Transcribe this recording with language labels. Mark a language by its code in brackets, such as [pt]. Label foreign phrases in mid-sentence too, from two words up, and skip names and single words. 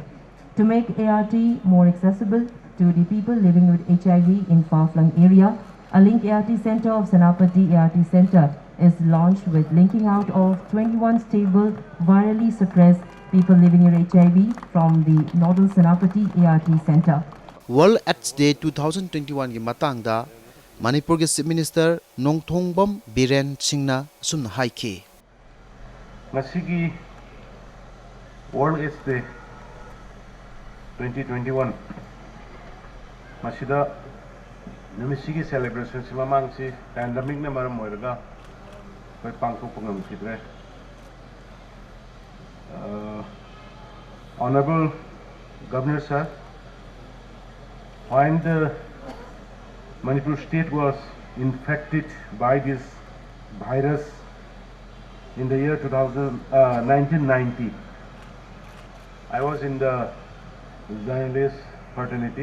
[en] To make ART more accessible to the people living with HIV in far-flung area, a Link ART Center of Senapati ART Center is launched with linking out of 21 stable, virally suppressed people living with HIV from the Nodal Senapati ART Center. [mni] World AIDS Day 2021 gi matangda Manipur Chief Minister Nongthongbam Biren Singna asumna haiki. Masigi World AIDS Day 2021 Masida Numisigi celebration si mamang si pandemic na maram moiraga koi pangko pangam kidre. [en] Honorable Governor Sir, when the Manipur state was infected by this virus in the year 1990, I was in the journalist fraternity.